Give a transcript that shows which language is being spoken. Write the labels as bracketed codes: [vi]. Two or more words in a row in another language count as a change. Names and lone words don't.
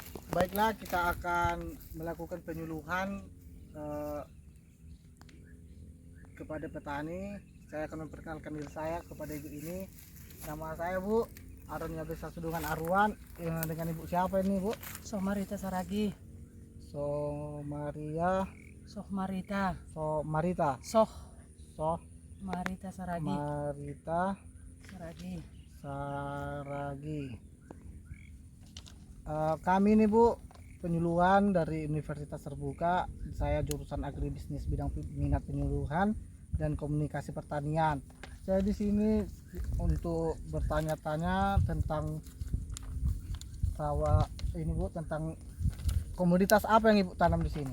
[id] Baiklah, kita akan melakukan penyuluhan eh, kepada petani. Saya akan memperkenalkan diri saya kepada ibu ini. Nama saya Bu Aron Yabesa Sudungan Arwan. Dengan ibu siapa ini Bu? Sohmarita Saragi. Somaria Sohmarita. Somarita Sohmarita Saragi. Marita Saragi. Saragi. Kami ini Bu penyuluhan dari Universitas Terbuka. Saya jurusan agribisnis bidang minat penyuluhan dan komunikasi pertanian. Saya di sini untuk bertanya-tanya tentang sawah ini Bu, tentang komoditas apa yang Ibu tanam di sini.